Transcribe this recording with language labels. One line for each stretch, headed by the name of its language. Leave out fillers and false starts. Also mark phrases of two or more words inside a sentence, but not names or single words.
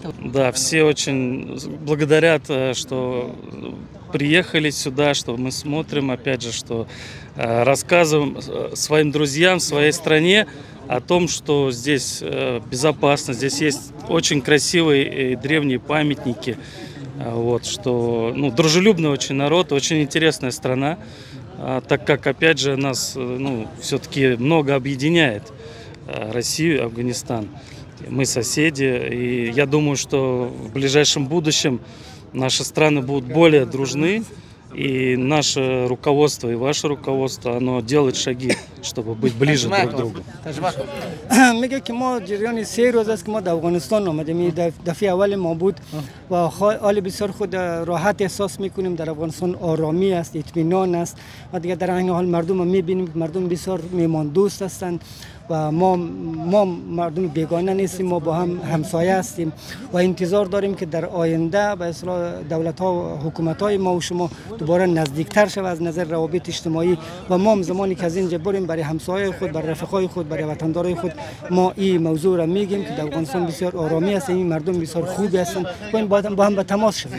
Russian: Да, все очень благодарят, что приехали сюда, что мы смотрим, опять же, что рассказываем своим друзьям в своей стране о том, что здесь безопасно, здесь есть очень красивые и древние памятники, вот, что, ну, дружелюбный очень народ, очень интересная страна, так как, опять же, нас, ну, все-таки много объединяет Россию и Афганистан. Мы соседи, и я думаю, что в ближайшем будущем наши страны будут более дружны, и наше руководство, и ваше руководство, оно делает шаги, чтобы быть ближе друг к другу.
Persian: میگه که ما جریان 3 روز است که ما در افغانستان آمدیم. دفعه اول ما بود و حال بسیار خود راحت احساس میکنیم. در افغانستان آرامی است، اطمینان است و دیگه در این حال مردم میبینیم مردم بسیار میهمان دوست هستند و ما مردم بیگانه نیستیم، ما با هم همسایه هستیم و انتظار داریم که در آینده به اصطلاح دولت ها و حکومت های ما و شما دوباره نزدیکتر شود از نظر روابط اجتماعی و ما زمانی که از اینجا بریم برای همسایه خود، برای رفقای خود، برای وطندارای خود ما این موضوع را میگیم که در افغانستان بسیار آرامی است، این مردم بسیار خوبی هستند و این با هم به تماس شویم.